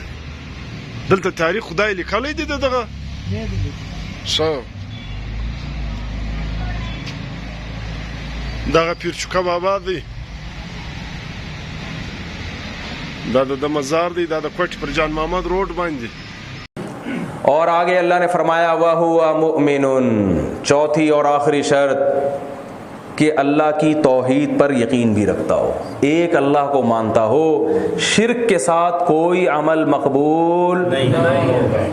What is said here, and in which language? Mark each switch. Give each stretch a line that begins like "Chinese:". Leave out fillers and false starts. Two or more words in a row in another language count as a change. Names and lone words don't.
Pashto: دلته تاریخ خدای لیکلی دی د دغه؟ ښه. دغه پیر چوکه بابا دی، دا د مزار دی، دا د کوټې پر جان محمد روډ باندې.
Urdu: اور آگے اللہ نے فرمایا
Arabic: وَهُوَ مُؤْمِنٌ،
Urdu: چوتھی اور آخری شرط کہ اللہ کی توحید پر یقین بھی رکھتا ہو، ایک اللہ کو مانتا ہو، شرک کے ساتھ کوئی عمل مقبول نہیں.